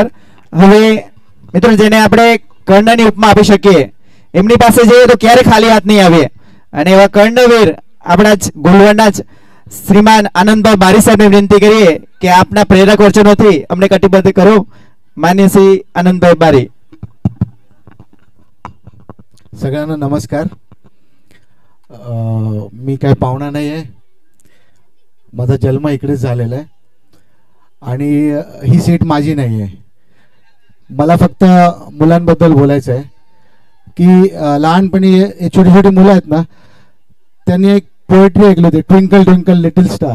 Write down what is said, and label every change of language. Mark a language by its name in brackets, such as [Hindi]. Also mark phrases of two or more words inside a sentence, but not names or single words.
[Gujarati] હવે મિત્રો જેને આપણે કર્ણની ઉપમા આપી શકીએ એમની પાસે જઈએ તો ક્યારે ખાલી હાથ નહીં આવીએ અને એવા કર્ણવીર આપણા જ ગોલવડના જ શ્રીમાન આનંદભાઈ બારી સાહેબને વિનંતી કરીએ કે આપના પ્રેરક વચનોથી અમને કટિબદ્ધ કરો. માન્ય શ્રી આનંદભાઈ બારી. [Marathi] सगळ्यांना नमस्कार. मी काय पाहुणा नाही आहे, माझा जन्म इकडेच झालेला आहे आणि ही सीट माझी नाही आहे. मला फक्त मुलांबद्दल बोलायचं आहे की लहानपणी छोटी छोटी मुलं आहेत ना, त्यांनी एक पोएट्री ऐकली होती, [English] twinkle twinkle little star.